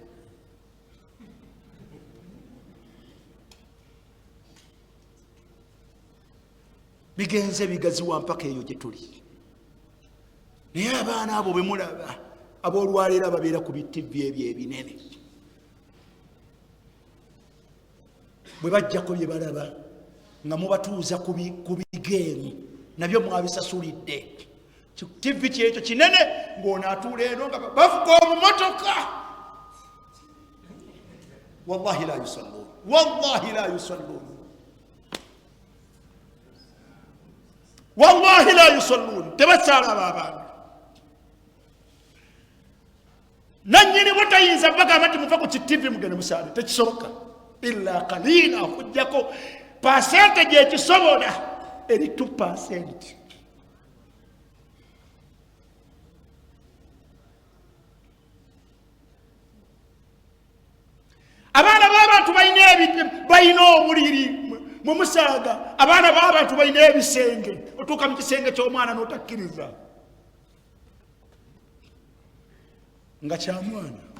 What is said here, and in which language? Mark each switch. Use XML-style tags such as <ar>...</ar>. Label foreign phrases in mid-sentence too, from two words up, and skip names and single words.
<lg>bigenze bigaziwa mpaka eyo gye tuli naye abaana abo bwe mulaba aboolwaleero ababeera ku bi-TV ebyo ebinene bwe bajjako bye balaba nga mubatuuza ku bigeemu nabyo mwabisasulidde TV kyekyo kinene ng'ono atuula eno nga bafuka omumotoka</lg> <ar>والله لا يصلون والله لا يصلون والله لا يصلون</ar> <lg>tebakyalaba abantu nanyini butayinza bagamba nti muva ku kitivi mugende musaale tekisoboka</lg> <ar>إلا قليلا</ar> <lg>okujjako percentage ekisobola eri 2%. abaana b'abantu balina obuliri mu musaaga, abaana b'abantu balina ebisenge, otuuka mu kisenge ky'omwana n'otakkiriza nga kyamwana.</lg>